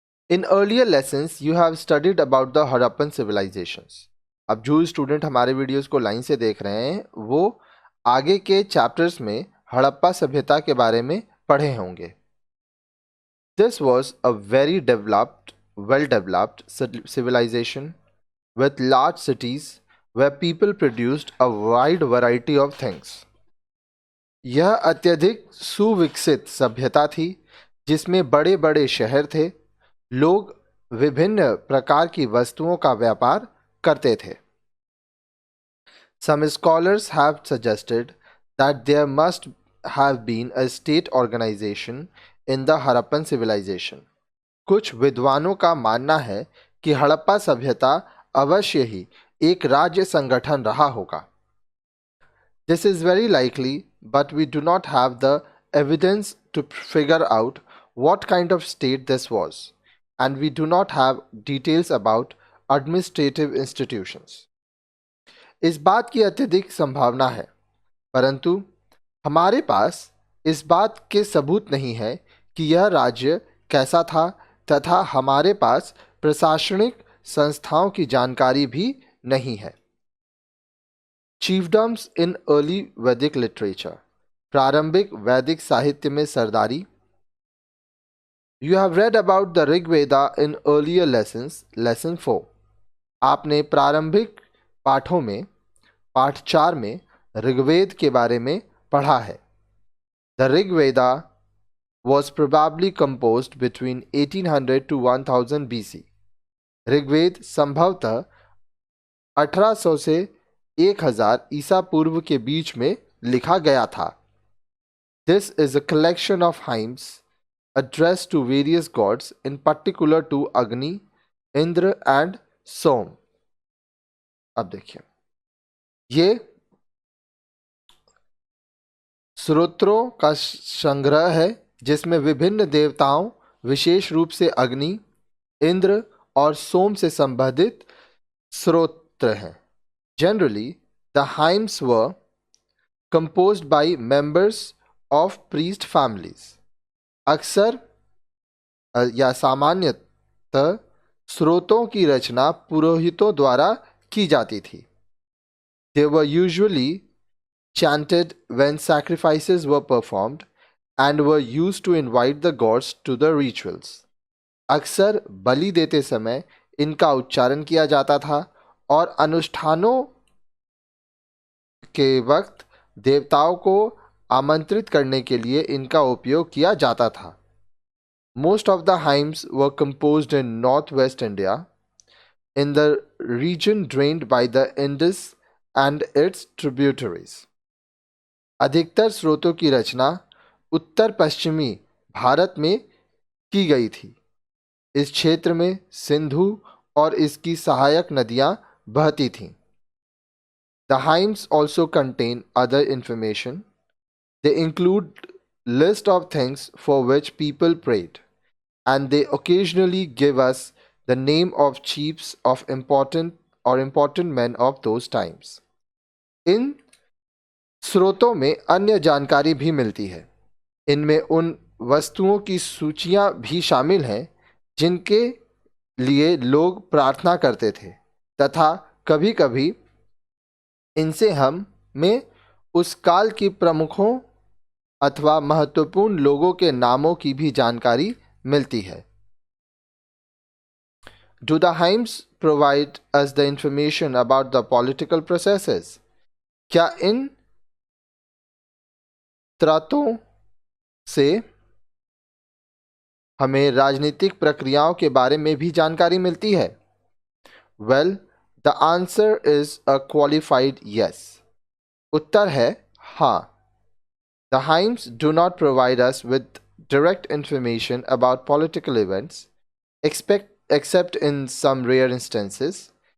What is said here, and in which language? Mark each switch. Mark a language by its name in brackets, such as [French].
[English] In earlier lessons, you have studied about the Harappan civilizations. [Hindi] अब जो student हमारे videos को लाइन से देख रहे हैं वो आगे के चैप्टर्स में हड़प्पा सभ्यता के बारे में पढ़े होंगे. [English] This was a very well-developed civilization with large cities where people produced a wide variety of things. [Hindi] यह अत्यधिक सुविकसित सभ्यता थी जिसमें बड़े बड़े शहर थे. लोग विभिन्न प्रकार की वस्तुओं का व्यापार करते थे. [English] Some scholars have suggested that there must have been a state organization in the Harappan civilization. [Hindi] कुछ विद्वानों का मानना है कि हड़प्पा सभ्यता अवश्य ही एक राज्य संगठन रहा होगा. [English] This is very likely, but we do not have the evidence to figure out what kind of state this was, and we do not have details about administrative institutions. [Hindi] इस बात की अत्यधिक संभावना है, परंतु हमारे पास इस बात के सबूत नहीं है कि यह राज्य कैसा था तथा हमारे पास प्रशासनिक संस्थाओं की जानकारी भी नहीं है. [English] Chiefdoms in early Vedic literature. [Hindi] प्रारंभिक वैदिक साहित्य में सरदारी. [English] You have read about the Rig Veda in earlier lessons, lesson 4. [Hindi] आपने प्रारंभिक पाठों में पाठ 4 में ऋग्वेद के बारे में पढ़ा है. [English] The Rig Veda was probably composed between 1800 to 1000 BC. [Hindi] Rigveda संभवतः 1800 से 1000 ईसा पूर्व के बीच में लिखा गया था. [English] This is a collection of hymns addressed to various gods, in particular to Agni, Indra and Som. [Hindi] अब देखिए, ये स्तोत्रों का संग्रह है जिसमें विभिन्न देवताओं, विशेष रूप से अग्नि, इंद्र और सोम से संबंधित स्तोत्र हैं. [English] Generally, the hymns were composed by members of priest families. [Hindi] अक्सर या सामान्यतः स्रोतों की रचना पुरोहितों द्वारा की जाती थी. [English] They were usually chanted when sacrifices were performed and were used to invite the gods to the rituals. [Hindi] अक्सर बलि देते समय इनका उच्चारण किया जाता था और अनुष्ठानों के वक्त देवताओं को आमंत्रित करने के लिए इनका उपयोग किया जाता था. [English] Most of the hymns were composed in northwest India, in the region drained by the Indus and its tributaries. [Hindi] अधिकतर स्रोतों की रचना उत्तर पश्चिमी भारत में की गई थी. इस क्षेत्र में सिंधु और इसकी सहायक नदियां बहती थीं. [English] The hymns also contain other information. They include list of things for which people prayed, and they occasionally give us the name of chiefs of important men of those times. [Hindi] इन स्रोतों में अन्य जानकारी भी मिलती है. इनमें उन वस्तुओं की सूचियां भी शामिल हैं जिनके लिए लोग प्रार्थना करते थे तथा कभी कभी इनसे हमें उस काल की प्रमुखों अथवा महत्वपूर्ण लोगों के नामों की भी जानकारी मिलती है. [English] Do the hymns provide us the information about the political processes? [Hindi] क्या इन त्रातों से हमें राजनीतिक प्रक्रियाओं के बारे में भी जानकारी मिलती है? [English] Well, the answer is a qualified yes. [Hindi] उत्तर है हाँ. [English] The hymns do not provide us with direct information about political events, except in some rare instances.